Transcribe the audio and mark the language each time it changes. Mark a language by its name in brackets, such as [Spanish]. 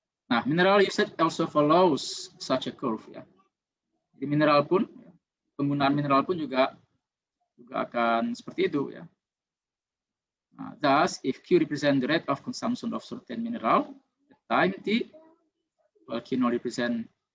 [English] Nah, mineral usage also follows such a curve ya. [Indonesian] Jadi penggunaan mineral pun juga akan seperti itu ya. [English] Nah, thus, if Q represent the rate of consumption of certain mineral, at time T, while Q0 represent